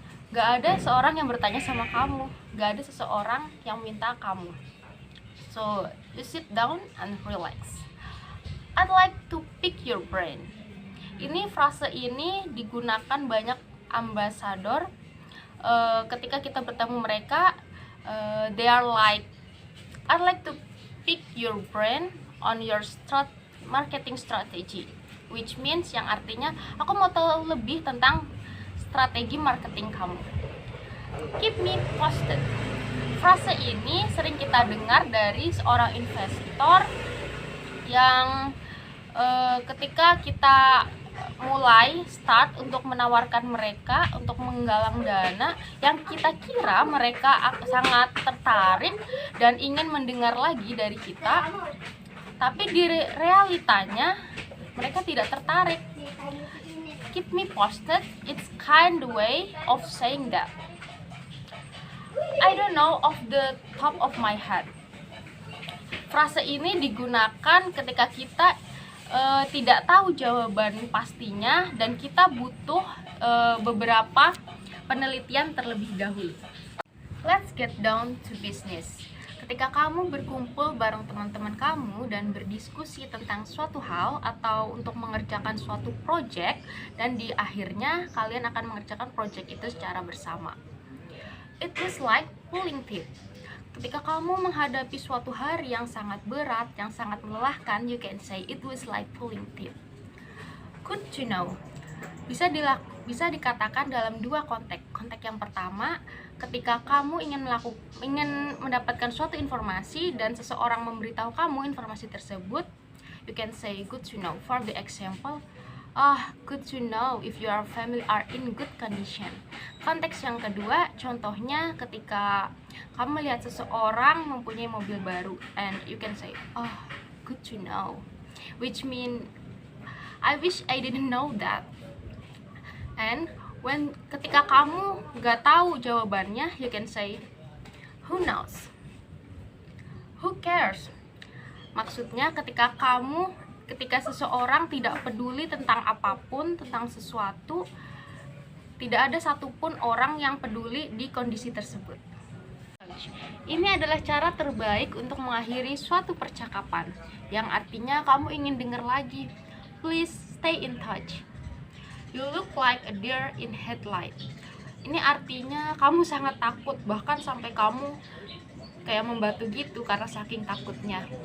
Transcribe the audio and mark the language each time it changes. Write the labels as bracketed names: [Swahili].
[Indonesian] Gak ada seorang yang bertanya sama kamu, gak ada seseorang yang minta kamu. [English] So, you sit down and relax. I'd like to pick your brain. [Indonesian] Frase ini digunakan banyak ambasador. Ketika kita bertemu mereka, [English] they are like, I'd like to pick your brain on your marketing strategy, which means [Indonesian] yang artinya aku mau tahu lebih tentang strategi marketing kamu. [English] Keep me posted. [Indonesian] Frase ini sering kita dengar dari seorang investor yang ketika kita mulai start untuk menawarkan mereka untuk menggalang dana yang kita kira mereka sangat tertarik dan ingin mendengar lagi dari kita, tapi di realitanya mereka tidak tertarik. [English] Keep me posted, it's kind of way of saying that. I don't know off the top of my head. [Indonesian] Frase ini digunakan ketika kita tidak tahu jawaban pastinya dan kita butuh beberapa penelitian terlebih dahulu. [English] Let's get down to business. [Indonesian] Ketika kamu berkumpul bareng teman-teman kamu dan berdiskusi tentang suatu hal atau untuk mengerjakan suatu project dan di akhirnya kalian akan mengerjakan project itu secara bersama. [English] It was like pulling teeth. [Indonesian] Ketika kamu menghadapi suatu hari yang sangat berat, yang sangat melelahkan, [English] you can say it was like pulling teeth. Good to know. [Indonesian] Bisa dikatakan dalam dua konteks. Konteks yang pertama, ketika kamu ingin mendapatkan suatu informasi dan seseorang memberitahu kamu informasi tersebut, [English] you can say good to know. For the example, good to know if your family are in good condition. [Indonesian] Konteks yang kedua, contohnya ketika kamu melihat seseorang mempunyai mobil baru, [English] and you can say, good to know, which mean I wish I didn't know that. And [Indonesian] Ketika kamu nggak tahu jawabannya, [English] you can say who knows, who cares. [Indonesian] Maksudnya ketika seseorang tidak peduli tentang apapun, tentang sesuatu, tidak ada satupun orang yang peduli di kondisi tersebut. Ini adalah cara terbaik untuk mengakhiri suatu percakapan, yang artinya kamu ingin dengar lagi. [English] Please stay in touch. You look like a deer in headlight. [Indonesian] Ini artinya kamu sangat takut, bahkan sampai kamu kayak membatu gitu karena saking takutnya.